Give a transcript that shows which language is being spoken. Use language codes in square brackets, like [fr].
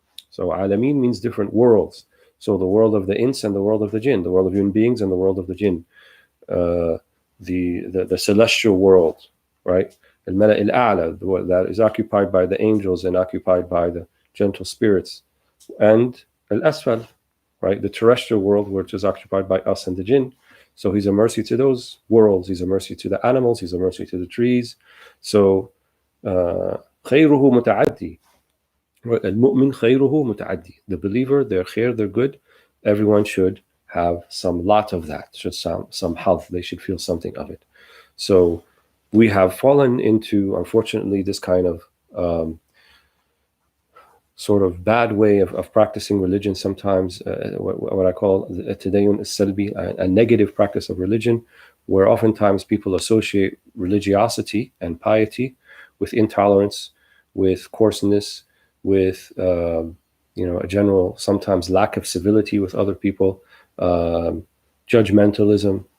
[en] So alameen means different worlds. So the world of the ins and the world of the jinn, the world of human beings and the world of the jinn, the celestial world, right? Al-Mala' al-A'la, that is occupied by the angels and occupied by the gentle spirits, and Al-Asfal, right? The terrestrial world, which is occupied by us and the jinn. So he's a mercy to those worlds. He's a mercy to the animals. He's a mercy to the trees. [ar] So خيره متعدي. المؤمن خيره متعدي. [en] The believer, their khair, their good, everyone should have some lot of that, should some health. They should feel something of it. So we have fallen into, unfortunately, this kind of sort of bad way of practicing religion sometimes, what I call tadayyun as-salbi, a negative practice of religion, where oftentimes people associate religiosity and piety with intolerance, with coarseness, with a general sometimes lack of civility with other people, judgmentalism.